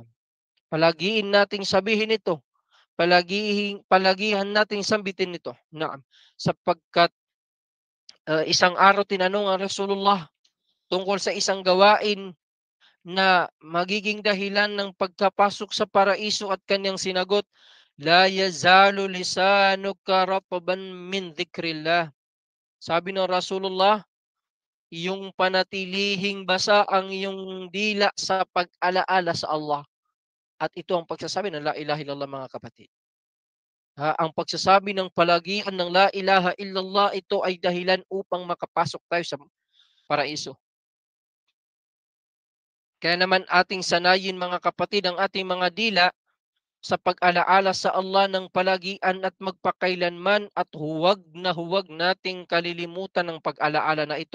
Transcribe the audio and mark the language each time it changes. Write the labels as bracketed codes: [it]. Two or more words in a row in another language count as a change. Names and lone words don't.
[tl] Palagiin nating sabihin ito. Palagihan nating sambitin ito. Naam. Sapagkat isang araw tinanong ang Rasulullah tungkol sa isang gawain na magiging dahilan ng pagkapasok sa paraiso at kanyang sinagot, [ar] La yazalu lisanuka ratban min dhikrillah. [tl] Sabi ng Rasulullah, yung panatilihing basa ang iyong dila sa pag-alaala sa Allah. At ito ang pagsasabi ng [ar] La ilaha illallah, [tl] mga kapatid. Ang pagsasabi ng palagian ng [ar] La ilaha illallah, [tl] ito ay dahilan upang makapasok tayo sa paraiso. Kaya naman ating sanayin, mga kapatid, ang ating mga dila sa pag-alaala sa Allah ng palagian at magpakailanman, at huwag nating kalilimutan ng pag-alaala na ito.